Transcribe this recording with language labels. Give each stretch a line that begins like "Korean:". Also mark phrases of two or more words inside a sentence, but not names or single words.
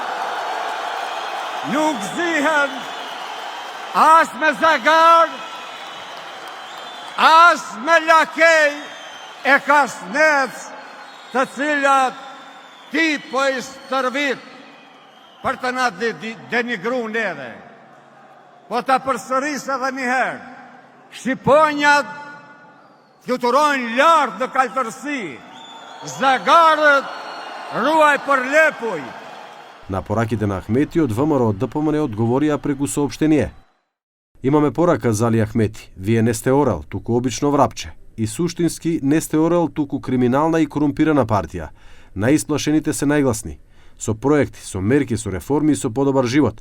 Albanian: nuk zihen as me Zagar, as me Lakej e Kasnec, të cilat ti po i stërvit për të na denigru neve. Po të përsëris edhe njëherë, Shqiponjat fluturojnë lartë në kaltërsi, Zagarët ruaj për Lepuj.
Macedonian: На пораките на Ахмети од ВМРО ДПМН одговорија преку соопштение. Имаме порака за Али Ахмети. Вие не сте орел, туку обично врапче. И суштински не сте орел, туку криминална и корумпирана партија. Наисплашените се најгласни. Со проекти, со мерки, со реформи и со подобар живот.